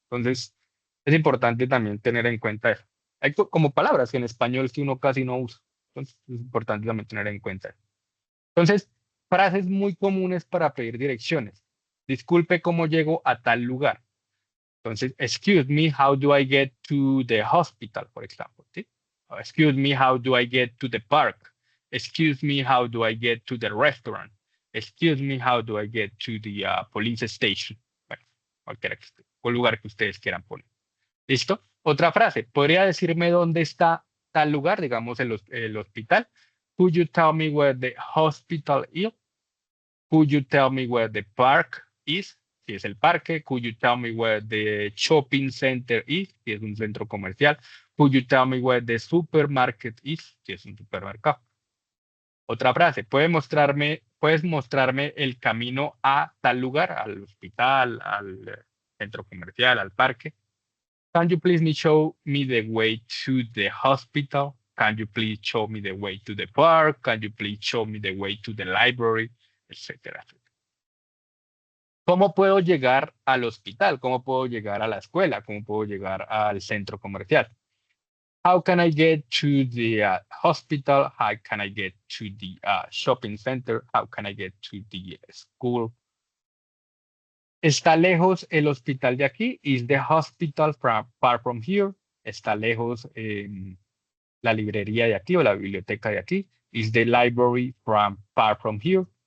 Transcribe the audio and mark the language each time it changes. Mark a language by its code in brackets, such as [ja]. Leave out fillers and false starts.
[es] Entonces, es importante también tener en cuenta eso. Hay como palabras que en español que uno casi no usa. Entonces, es importante también tener en cuenta. Entonces, frases muy comunes para pedir direcciones. Disculpe, ¿cómo llego a tal lugar? [en] Entonces, excuse me, how do I get to the hospital, [es] por ejemplo? [en] ¿Sí? Excuse me, how do I get to the park? Excuse me, how do I get to the restaurant? Excuse me, how do I get to the police station? [es] Bueno, cualquier lugar que ustedes quieran poner. ¿Listo? Otra frase, ¿podría decirme dónde está tal lugar, digamos el hospital? [en] Could you tell me where the hospital is? Could you tell me where the park is? [es] Si es el parque. [en] Could you tell me where the shopping center is? [es] Si es un centro comercial. [en] Could you tell me where the supermarket is? [es] Si es un supermercado. Otra frase, puedes mostrarme el camino a tal lugar, al hospital, al centro comercial, al parque? [en] Can you please show me the way to the hospital? Can you please show me the way to the park? Can you please show me the way to the library? [es] Etcétera. ¿Cómo puedo llegar al hospital? ¿Cómo puedo llegar a la escuela? ¿Cómo puedo llegar al centro comercial? [en] How can I get to the hospital? How can I get to the shopping center? How can I get to the school? [es] ¿Está lejos el hospital de aquí? [en] Is the hospital far from here? [es] ¿Está lejos la librería de aquí o la biblioteca de aquí? [en] Is the library far from here?